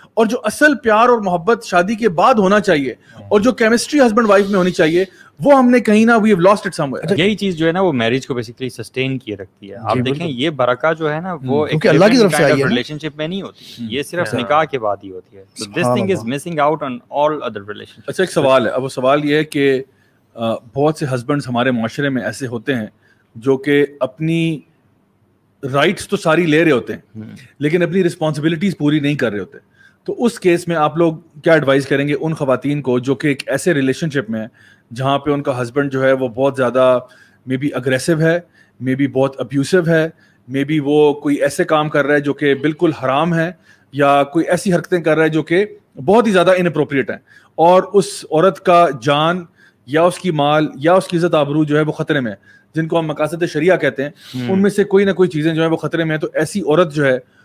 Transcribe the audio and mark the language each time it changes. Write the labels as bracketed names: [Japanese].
[Urdu] اور جو اصل پیار اور محبت شادی کے بعد ہونا چاہیے, اور جو کیمسٹری ہسبینڈ وائف میں ہونی چاہیے, وہ ہم نے کہیں نہ [English] we have lost it somewhere. [Urdu] یہی چیز جو ہے نا وہ میرج کو بیسیکلی سسٹین کیے رکھتی ہے. آپ دیکھیں یہ برکہ جو ہے نا وہ ایک اللہ کی طرف سے آئی ہے, ریلیشن شپ میں نہیں ہوتی, یہ صرف نکاح کے بعد ہی ہوتی ہے. [English] So this thing is missing out on all other relationships. [Urdu] اچھا ایک سوال ہے, اب وہ سوال یہ ہے کہ بہت سے ہسبینڈز ہمارے معاشرے میں ایسے ہوتے ہیں جو کہ اپنی رائٹس تو ساری لے رہے ہوتے ہیں لیکن اپنی رسپانسبلٹیز پوری نہیں کر رہے ہوتے. تو اس کیس میں آپ لوگ کیا ایڈوائز کریں گے ان خواتین کو جو کہ ایک ایسے ریلیشن شپ میں ہیں جہاں پہ ان کا ہسبینڈ جو ہے وہ بہت زیادہ مے بی اگریسو ہے, مے بی بہت ابیوسو ہے, مے بی وہ کوئی ایسے کام کر رہا ہے جو کہ بالکل حرام ہے, یا کوئی ایسی حرکتیں کر رہا ہے جو کہ بہت ہی زیادہ اناپروپریٹ ہیں, اور اس عورت کا جان یا اس کی مال یا اس کی عزت آبرو جو ہے وہ خطرے میں ہے, جن کو ہم مقاصد شریعہ کہتے ہیں, ان میں سے کوئی نہ کوئی چیزیں جو ہیں وہ خطرے میں ہیں. تو ایسی عورت جو ہے